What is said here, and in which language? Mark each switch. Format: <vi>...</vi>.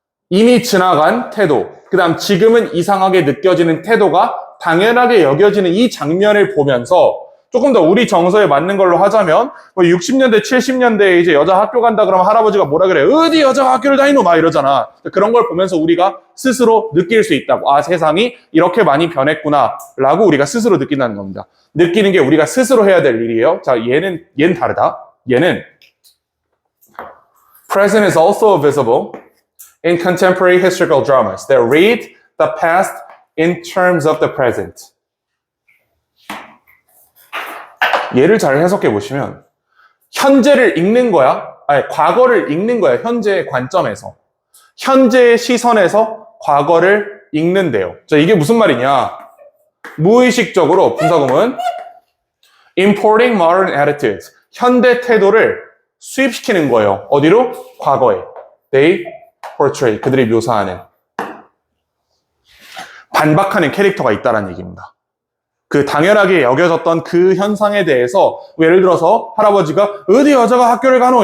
<ko>이미 지나간 태도, 그 다음 지금은 이상하게 느껴지는 태도가 당연하게 여겨지는 이 장면을 보면서 조금 더 우리 정서에 맞는 걸로 하자면 60년대, 70년대에 이제 여자 학교 간다 그러면 할아버지가 뭐라 그래? 어디 여자가 학교를 다니노? 막 이러잖아. 그런 걸 보면서 우리가 스스로 느낄 수 있다고. 아, 세상이 이렇게 많이 변했구나 라고 우리가 스스로 느낀다는 겁니다. 느끼는 게 우리가 스스로 해야 될 일이에요. 자, 얘는 다르다. 얘는</ko> <en>Present is also visible in contemporary historical dramas that read the past in terms of the present.</en> <ko>얘를 잘 해석해 보시면 현재를 읽는 거야. 아니, 과거를 읽는 거야. 현재의 관점에서. 현재의 시선에서 과거를 읽는데요. 자, 이게 무슨 말이냐? 무의식적으로 분사구문</ko> <en>importing modern attitudes.</en> <ko>현대 태도를 수입시키는 거예요. 어디로? 과거에.</ko> <en>They portray.</en> <ko>그들이 묘사하는. 반박하는 캐릭터가 있다는 얘기입니다. 그 당연하게 여겨졌던 그 현상에 대해서 예를 들어서 할아버지가 어디 여자가 학교를 가노?</ko>